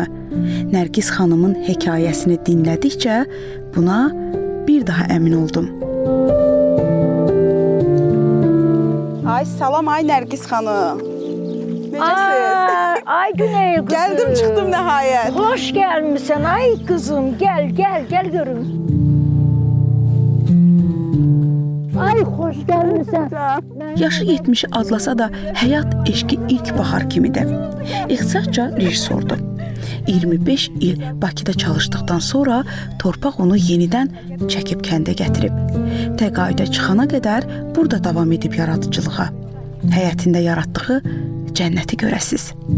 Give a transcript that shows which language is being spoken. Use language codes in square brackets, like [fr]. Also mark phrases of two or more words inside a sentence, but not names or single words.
[az] Nərgiz xanımın hekayəsini dinlədikcə buna bir daha əmin oldum. Ay salam, ay Nərgiz xanım. Necəsiz? [tr] Ay Güney kızım. [az] Gəldim, çıxdım nəhayət. [tr] Hoş gelmişsin ay kızım. Gel görüm. Ay hoş gelmişsin. [az] Yaşı 70'i adlasa da həyat eşqi ilk bahar kimidir. İxtisasca rejissordur. 25 il Bakıda çalışdıqdan sonra torpaq onu yenidən çəkib kəndə gətirib. Təqaüdə çıxana qədər burada davam edib yaradıcılığa. Həyətində yaratdığı cənnəti görəsiz.